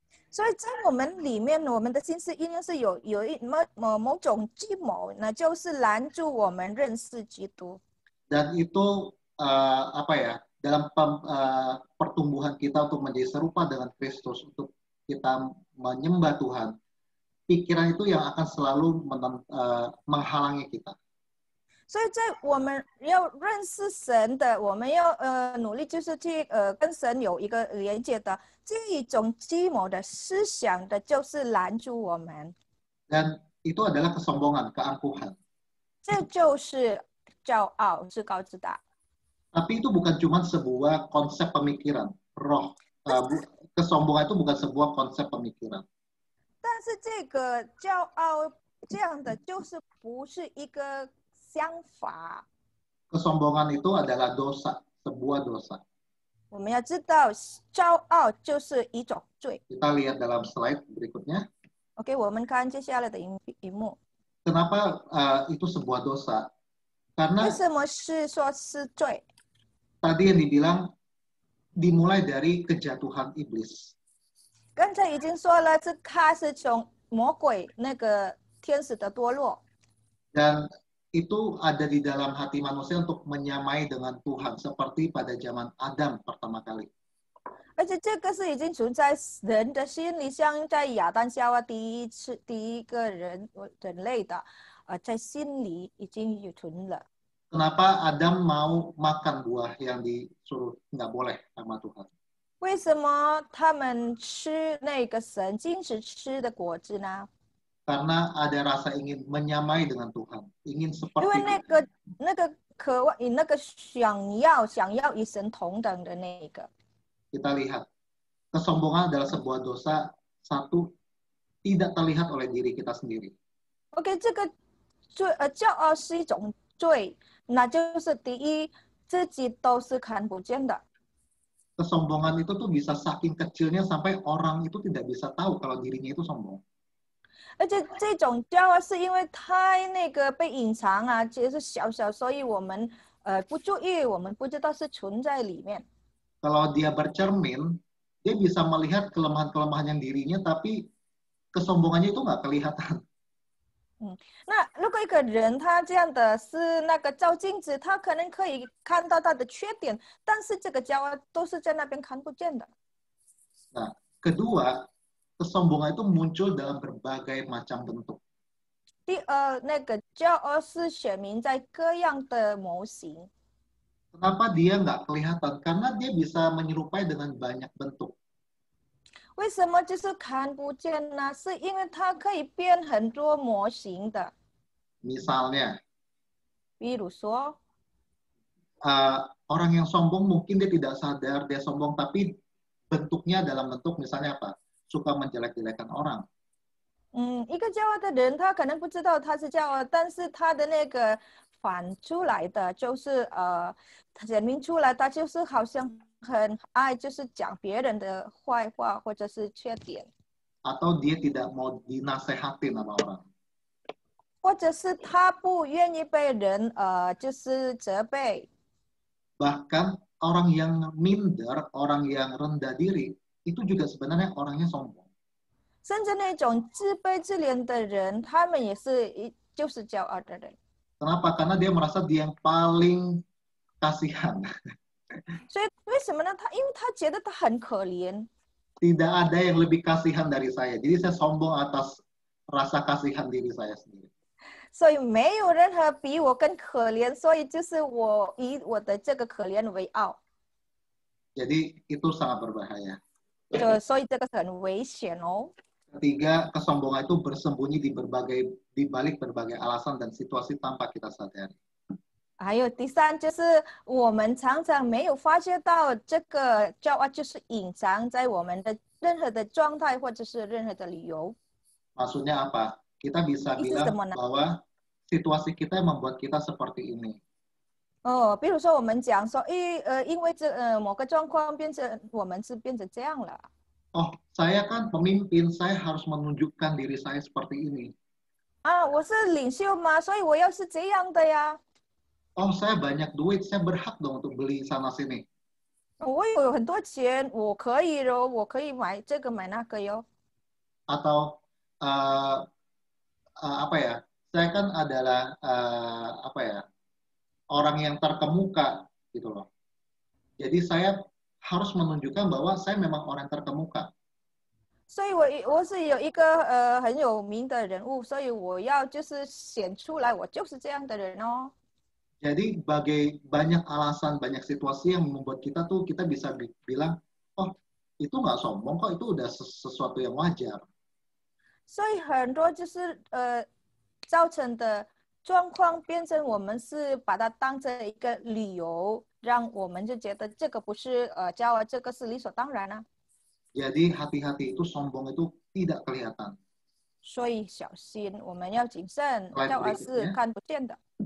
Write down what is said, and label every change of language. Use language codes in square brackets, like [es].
[zh] 所以在我们里面，我们的心思一定是有某种计谋，那就是拦住我们认识基督。 [id] Dan itu dalam pertumbuhan kita untuk menjadi serupa dengan Kristus, untuk kita menyembah Tuhan, pikiran itu yang akan selalu menghalangi kita. [zh] 所以在我们要认识神的，我们要努力，就是去跟神有一个连接的这一种计谋的思想的，就是拦住我们。 [id] Dan itu adalah kesombongan, keangkuhan. [zh] 这就是骄傲，自高自大。 [id] Tapi itu bukan cuma sebuah konsep pemikiran. Kesombongan itu bukan sebuah konsep pemikiran. [zh] 但是这个骄傲这样的，就是不是一个想法。 [id] Kesombongan itu adalah dosa, sebuah dosa. [zh] 我们要知道，骄傲就是一种罪。 [id] Kita lihat dalam slide berikutnya. [zh] OK， 我们看接下来的荧幕。 [id] Kenapa itu sebuah dosa? [zh] 为 [id] Karena [zh] 什么是说是罪？ [id] tadi yang dibilang dimulai dari kejatuhan iblis. [zh] 刚才已经说了，这他是从魔鬼那个天使的堕落， [id] Dan itu ada di dalam hati manusia untuk menyamai dengan Tuhan seperti pada zaman Adam pertama kali. [zh] 而且这个是已经存在人的心里，像在亚当夏娃第一个人类的，在心里已经有存了。 [id] Kenapa Adam mau makan buah yang disuruh nggak boleh sama Tuhan? [zh] 为什么他们吃那个神禁止吃的果子呢？ [id] Karena ada rasa ingin menyamai dengan Tuhan, ingin [zh] 因 [id] seperti [zh] 为 [id] Tuhan. [zh] 那个渴望，那个想要与神同等的那个。 [id] Kita lihat, kesombongan adalah sebuah dosa, satu, tidak terlihat oleh diri kita sendiri. [zh] OK， 这个骄傲是一种罪，那就是第一，自己都是看不见的。 [id] Kesombongan itu tuh bisa saking kecilnya sampai orang itu tidak bisa tahu kalau dirinya itu sombong. [zh] 而且这种骄傲是因为太那个被隐藏啊，其实是小小，所以我们不注意，我们不知道是存在里面。 [id] Kalau dia bercermin, dia bisa melihat kelemahan-kelemahan yang dirinya, tapi kesombongannya itu nggak kelihatan. [zh] 那如果一个人他这样的是那个照镜子，他可能可以看到他的缺点，但是这个骄傲都是在那边看不见的。 [id] Nah, kedua, kesombongan itu muncul dalam berbagai macam bentuk. [zh] 第二，那个骄傲是显明在各样的模型。 [id] Kenapa dia nggak kelihatan? Karena dia bisa menyerupai dengan banyak bentuk. [zh] 为什么就是看不见呢？是因为它可以变很多模型的。 [id] Misalnya, [zh] 比如说， [id] orang yang sombong mungkin dia tidak sadar dia sombong, tapi bentuknya dalam bentuk misalnya apa? Suka menjelek-jelekan orang. [zh] 一个骄傲的人，他可能不知道他是骄傲，但是他的那个反出来的就是他显明出来，他就是好像很爱就是讲别人的坏话或者是缺点， [id] Atau dia tidak mau dinasehatin sama orang. [zh] 或者是他不愿意被人就是责备。 [id] Bahkan orang yang minder, orang yang rendah diri, itu juga sebenarnya orangnya sombong. [zh] 甚至那种自卑自怜的人，他们也是就是骄傲的人。 [id] Kenapa? Karena dia merasa dia yang paling kasihan. [zh] 所以为什么呢？因为他觉得他很可怜， [id] Tidak ada yang lebih kasihan dari saya. Jadi saya sombong atas rasa kasihan diri saya sendiri. [zh] 所以没有任何比我更可怜，所以就是我以我的这个可怜为傲， [id] Jadi itu sangat berbahaya. [zh] 所以这个是很危险哦。 [id] Ketiga, kesombongan itu bersembunyi di balik berbagai alasan dan situasi tanpa kita sadari. [zh] 还有第三就是我们常常没有发觉到这个骄傲就是隐藏在我们的任何的状态或者是任何的理由。 [id] Maksudnya apa? Kita bisa bilang bahwa situasi kita yang membuat kita seperti ini. [zh] 比如说我们讲说，因为某个状况变成我们是变成这样了。 [id] Oh, saya kan pemimpin, saya harus menunjukkan diri saya seperti ini. [zh] 我是领袖嘛，所以我要是这样的呀。 [id] Oh, saya banyak duit, saya berhak dong untuk beli sana sini. [zh] 我有很多钱，我可以咯，我可以买这个买那个哟。 [id] Atau apa ya? Saya kan adalah apa ya? Orang yang terkemuka gitu loh. Jadi saya harus menunjukkan bahwa saya memang orang terkemuka. [zh] 所以我是有一个很有名的人物，所以我要就是显出来，我就是这样的人哦。 [id] Jadi banyak alasan, banyak situasi yang membuat kita bisa bilang, oh itu nggak sombong kok, itu udah sesuatu yang wajar. [zh] 所以很多就是造成的状况变成我们是把它当成一个理由，让我们就觉得这个不是骄傲，这个是理所当然啊。 [id] Jadi hati-hati itu sombong itu tidak kelihatan. [zh] 所以小心，我们要谨慎，骄傲是看不见的。